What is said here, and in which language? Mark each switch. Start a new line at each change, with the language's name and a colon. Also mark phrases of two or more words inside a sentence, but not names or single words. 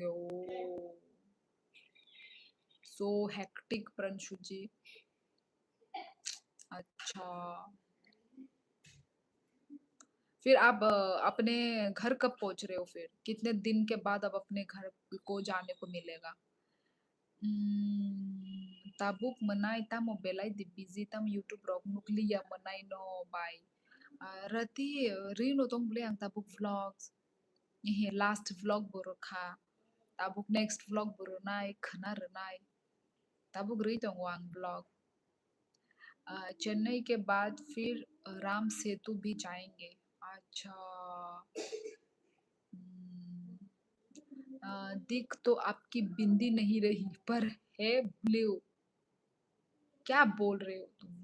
English: oh so hectic Pranshu ji.
Hindi: अच्छा, फिर आप अपने घर कब पहुंच रहे हो? फिर कितने दिन के बाद अब अपने घर को जाने को मिलेगा?
Kok Borok: Tabuk menai tamo belai di busy tam YouTube rock nuklia menai no by. Rati Rino tong beli ang tabuk vlogs. Ini
English: last vlog
Kok Borok: baru kha. Tabuk next vlog baru nai khana renai. Tabuk ri tong wang vlog.
Hindi: चेन्नई के बाद फिर राम सेतु भी जाएंगे। अच्छा। हम्म, दिख तो आपकी बिंदी नहीं रही पर है ब्लू। क्या बोल रहे हो तुम?